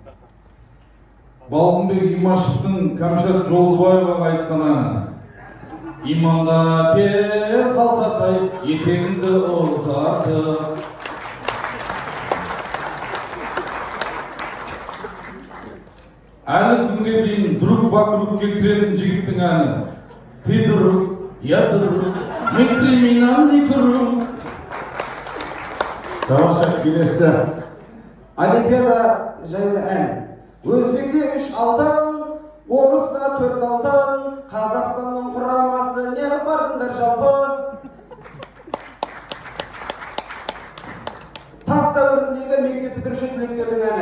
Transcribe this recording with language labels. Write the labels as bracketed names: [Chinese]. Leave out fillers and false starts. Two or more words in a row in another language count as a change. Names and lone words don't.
[Kazakh] Балғынбек Имашевтың Кәмшат Жолдыбаеваға айтқан әні. иманда кел халқатай етегіңді ұзартып. Әлі күнге дейін друг вокругке кіретін жігіттің әні. [Russian] Ты друг, я друг, мы криминальный круг. [Kazakh] Тамаша, келесі. Олимпиада жайлы ән. Өзбекте 3 алтын, орыста 4 алтын, Қазақстанның құрамасы неғып бардыңдар жалпы? Тас дәуіріндегі мектеп бітіруші түлектердің әні.